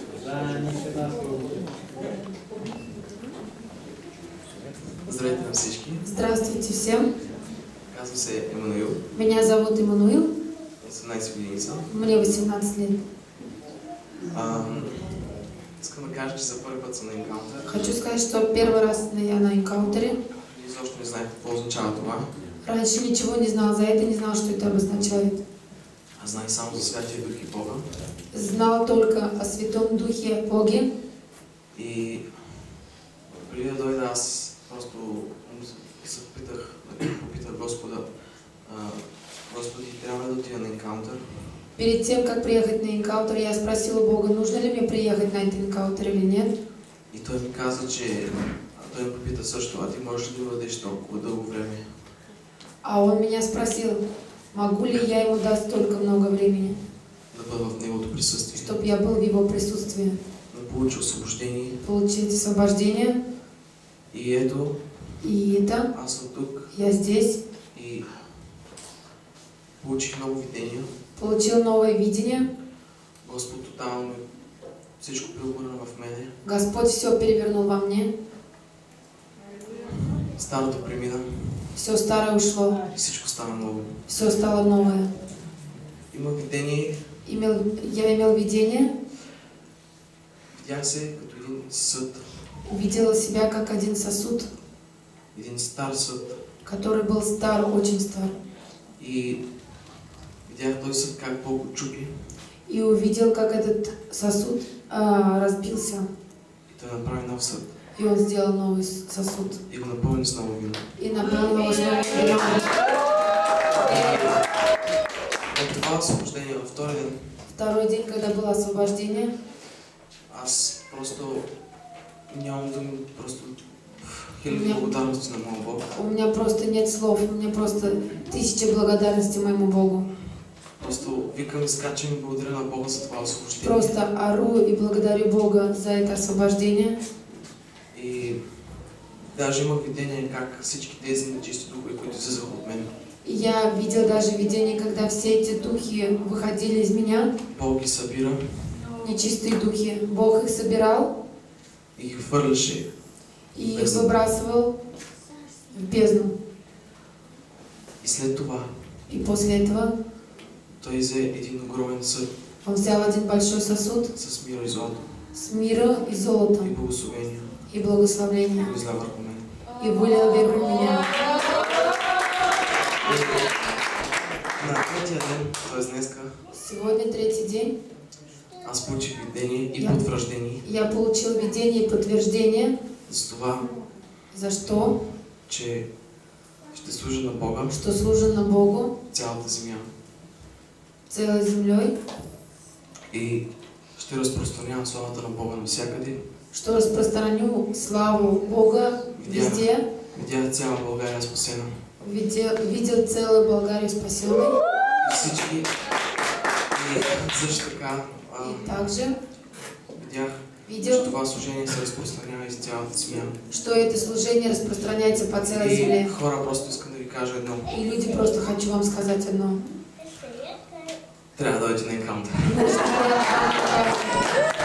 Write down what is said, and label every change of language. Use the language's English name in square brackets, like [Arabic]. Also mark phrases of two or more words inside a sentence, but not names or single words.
[Bulgarian] Здравейте на всички. [Russian] Здравствуйте всем. [Bulgarian] Казвам се Емануил. [Russian] Меня зовут Эммануил. [Bulgarian] 18 години съм. [Russian] Мне 18 лет. [Bulgarian] Искам да кажа, че за първи път съм на Encounter. [Russian] Хочу сказать, что первый раз я на Encounter. [Bulgarian] Изобщо не знаех какво означава това. [Russian] Раньше ничего не знал за это, не знал, что это обозначает. [Bulgarian] Аз знаех само за Святия Дух и Бога. [Russian] Знал только о Святом Духе Боге. [Bulgarian] И преди да дойда, аз просто се попитах Господа, Господи, трябва да отида на Encounter? [Russian] Перед тем, как приехать на Encounter, я спросила Бога, нужно ли мне приехать на этот Encounter или нет. [Bulgarian] И той ми каза, че той ме попита също, а ти можеш ли да бъдеш толкова дълго време? [Russian] А он меня спросил, могу ли я ему дать столько много времени, [Bulgarian] Да бъда в неговото присъствие. [Russian] чтобы я был в его присутствии. [Bulgarian] Да получи освобождение. [Russian] Получить освобождение. [Bulgarian] И ето, аз съм тук. [Russian] Я здесь. [Bulgarian] И получих много видения. [Russian] Получил новое видение. [Bulgarian] Господ тотално всичко преобърна в мене. [Russian] Господь все перевернул во мне. [Bulgarian] Старото премина. [Russian] Все старое ушло. [Bulgarian] И всичко стана ново. [Russian] Все стало новое. [Bulgarian] Има видение. [Russian] Я имел видение. [Bulgarian] Видях се като един съд. [Russian] Увидела себя как один сосуд. [Bulgarian] Един стар съд. [Russian] Который был стар, очень стар. [Bulgarian] И видях този съд как Бог го чупи. [Russian] И увидел, как этот сосуд разбился. [Bulgarian] И той направи нов съд. [Russian] И он сделал новый сосуд. [Bulgarian] И го напълни с ново вино. [Russian] И наполнил его с новым вином. [Bulgarian] От това освобождение във втори ден. [Russian] Второй день, когда было освобождение. [Bulgarian] Аз просто нямам думи, просто хиляди благодарности на моя Бог. [Russian] У меня просто нет слов, у меня просто тысячи благодарности моему Богу. [Bulgarian] Просто викам и скачам и благодаря на Бога за това освобождение. [Russian] Просто ору и благодарю Бога за это освобождение. [Bulgarian] И даже имах видение как всички тези нечисти духове, които излизаха от мен. [Russian] Я видел даже видение, когда все эти духи выходили из меня. [Bulgarian] Бог ги събира. [Russian] Нечистые духи. Бог их собирал. [Bulgarian] И ги хвърляше. [Russian] И их выбрасывал в бездну. [Bulgarian] И след това. [Russian] И после этого. [Bulgarian] Той взе един огромен съд. [Russian] Он взял один большой сосуд. [Bulgarian] С мира и злато. [Russian] С мира и золотом. [Bulgarian] И благословение. [Russian] И благословение. [Bulgarian] И изля върху мен. [Russian] И вылил вверху меня. [Bulgarian] На третия ден, т.е. днеска, [Russian] сегодня третий день, [Bulgarian] аз получих видение и потвърждение. [Russian] Я получил видение и подтверждение. [Bulgarian] За това, [Russian] за что? [Bulgarian] Че ще служа на Бога. [Russian] Что служа на Богу. [Bulgarian] Цялата земя. [Russian] Целой землей. [Bulgarian] И ще разпространявам славата на Бога навсякъде. [Russian] Что распространю славу Бога везде. [Bulgarian] Видях цяла България спасена. [Russian] Видел целую Болгарию спасенной. [Bulgarian] И всички. И също така. [Russian] И также [Bulgarian] видях, что това служение се разпространява из цялата земя. [Russian] Что это служение распространяется по целой земле. [Bulgarian] И хора, просто искам да ви кажа едно. [Russian] И люди, просто хочу вам сказать одно. [Bulgarian] Трябва да дойдете на Encounter.